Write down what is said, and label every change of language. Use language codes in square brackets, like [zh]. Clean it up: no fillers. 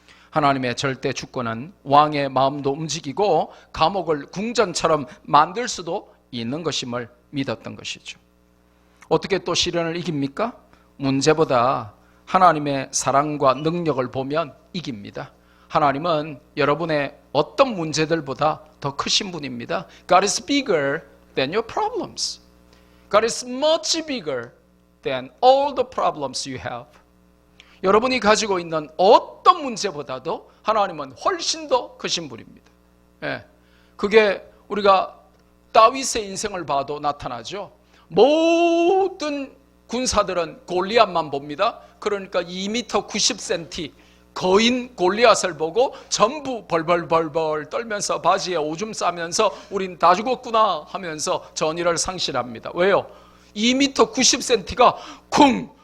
[ko] 하나님의 절대 주권은 왕의 마음도 움직이고 감옥을 궁전처럼 만들 수도 있는 것임을 믿었던 것이죠. 어떻게 또 시련을 이깁니까? 문제보다 하나님의 사랑과 능력을 보면 이깁니다. 하나님은 여러분의 어떤 문제들보다 더 크신 분입니다. [en] God is bigger than your problems. God is much bigger than all the problems you have. [ko] 여러분이 가지고 있는 어떤 문제보다도 하나님은 훨씬 더 크신 분입니다. 예, 그게 우리가 다윗의 인생을 봐도 나타나죠. 모든 군사들은 골리앗만 봅니다. 그러니까 2m 90cm 거인 골리앗을 보고 전부 벌벌벌벌 떨면서 바지에 오줌 싸면서 우린 다 죽었구나 하면서 전의를 상실합니다. 왜요? 2m 90cm가 쿵